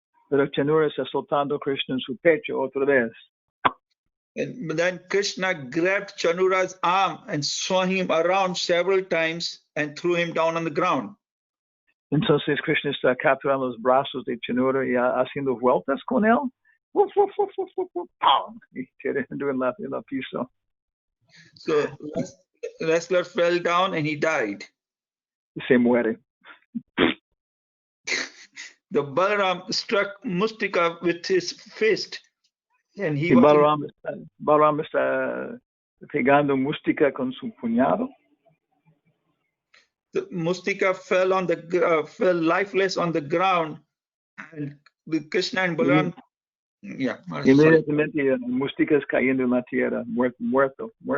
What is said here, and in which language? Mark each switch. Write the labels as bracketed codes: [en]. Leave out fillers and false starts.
[es] Pero Chanura está soltando Krishna en su pecho otra vez. [en] And then Krishna grabbed Chanura's arm and swung him around several times and threw him down on the ground. [es] Entonces Krishna está capturando los brazos de Chanura y haciendo vueltas con él. Woof, woof, woof, woof, woof, woof, pow, y tirando en la piso. [en] So wrestler fell down and he died. [es] Y se muere. [en] The Balaram struck Mustika with his fist, and he [es] Y Balaram está pegando Mustika con su puñado. [en] The Mustika fell lifeless on the ground, and the Krishna and Balaram. Yeah. [es] Inmediatamente Mustika es cayendo en la tierra, muerta.